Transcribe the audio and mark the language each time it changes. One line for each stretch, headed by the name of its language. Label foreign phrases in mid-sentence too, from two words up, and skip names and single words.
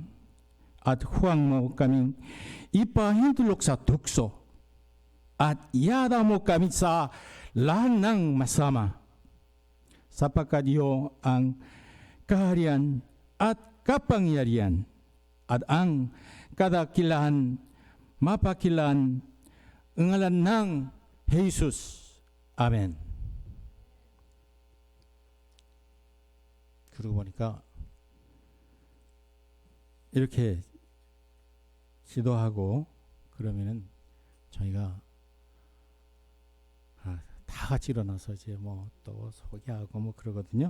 Filipino: At huwag mo kaming ipahintulok sa tukso at iyada mo kami sa lahat ng masama sapagkat iyo ang kaharian at kapangyarihan at ang kadakilahan mapakilan ang ngalan ng Jesus.
Korean: 아멘. 그러고 보니까 이렇게 기도하고 그러면은 저희가 다 같이 일어나서 이제 뭐 또 소개하고 뭐 그러거든요.